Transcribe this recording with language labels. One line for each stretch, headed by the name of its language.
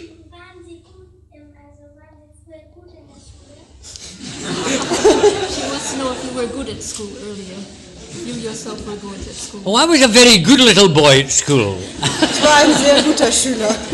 German: Waren Sie früher gut in der Schule?
English: She wants to know if you were good at school earlier. You yourself were good at school. Oh, I was a very good little boy at school.
German: Ich war ein sehr guter Schüler.